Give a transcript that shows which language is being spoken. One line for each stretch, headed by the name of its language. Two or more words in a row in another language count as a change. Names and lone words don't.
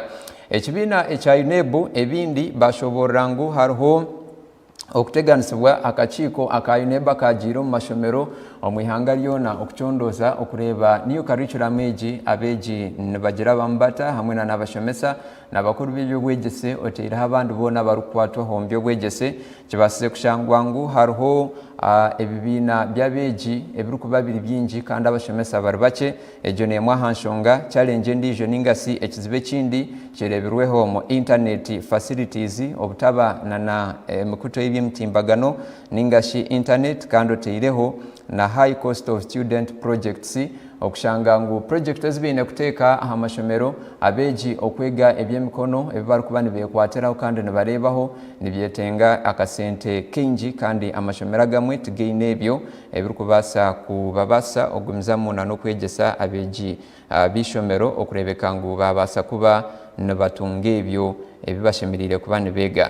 Nyankole: Ekibiina ekya UNEB ebindi bashobora ngu hariho okuteganisibwa akakiiko aka UNEB kajiro mu mashomero omwihanga lyona okucondoza okureba niyo curriculum egi abeegi nibagira bambata hamwe n'abashomesa n'abakuru b'ebyobwegyese oteiraho abandi boona barukwatwa mu byobwegyese kibasize kushangwa ngu hariho ebibiina by'abeegi ebirikuba biri byingi kandi abashomesa bari bake. Egyo n'emwe aha nshonga challenge endiijo ningasi ekizibe kindi kireberweho mu
English: internet facilities
Nyankole: obutaba na emikuto y'ebyemitimbagano ningashi internet kandi oteireho na
English: high cost of student projects
Nyankole: okushanga ngu project ezibine kuteeka aha mashomero abeegi okwega ebyemikono ebibarukuba nibekwatiraho kandi nibarebaho nibyetenga akasente kingi kandi amashomero agamwe tigaine ebyo ebirikubasa kubabasa ogumizamu n'okwegyesa abeegi bishomero okurebeka ngu babasa kuba nibatunga ebyo ebibashemerire kuba nibega.